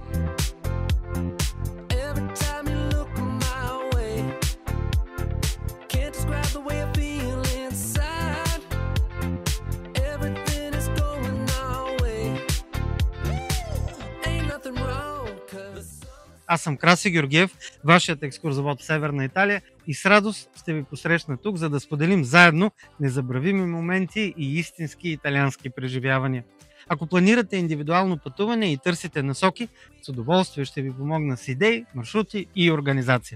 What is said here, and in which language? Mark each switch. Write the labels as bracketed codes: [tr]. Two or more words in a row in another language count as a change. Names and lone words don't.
[en] Every time you look my way, can't describe the way I feel inside. Everything is going our way. Ain't nothing wrong, 'cause... [bg] Аз съм Краси Георгиев, вашият екскурзовод в Северна Италия и с радост ще ви посрещна тук, за да споделим заедно незабравими моменти и истински италиански преживявания. Ако планирате индивидуално пътуване и търсите насоки, с удоволствие ще ви помогна с идеи, маршрути и организация.